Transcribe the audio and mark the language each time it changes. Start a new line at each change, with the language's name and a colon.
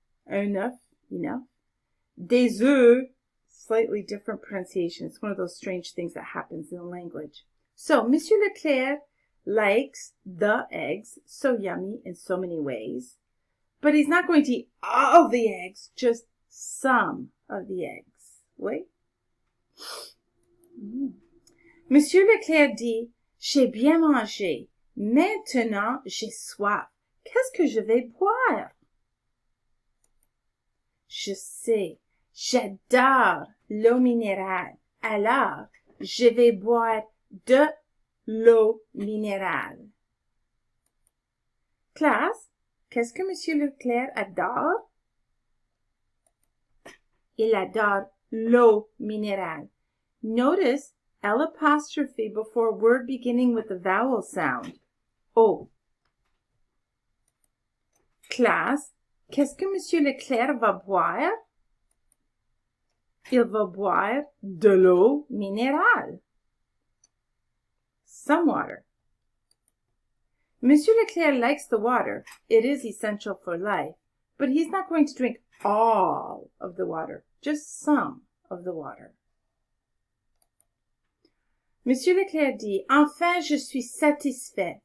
French: Un œuf,
English: enough.
French: Des œufs,
English: slightly different pronunciation. It's one of those strange things that happens in the language. So, Monsieur LeClerc likes the eggs, so yummy in so many ways. But he's not going to eat all the eggs, just some of the eggs. Wait.
French: Monsieur LeClerc dit, j'ai bien mangé. Maintenant, j'ai soif. Qu'est-ce que je vais boire? Je sais, j'adore l'eau minérale. Alors, je vais boire de l'eau minérale. Classe, qu'est-ce que Monsieur LeClerc adore? Il adore l'eau minérale.
English: Notice L apostrophe before a word beginning with a vowel sound. O.
French: Classe, qu'est-ce que Monsieur LeClerc va boire? Il va boire de l'eau minérale.
English: Some water. Monsieur LeClerc likes the water. It is essential for life. But he's not going to drink all of the water, just some of the water.
French: Monsieur Leclerc dit, enfin je suis satisfait.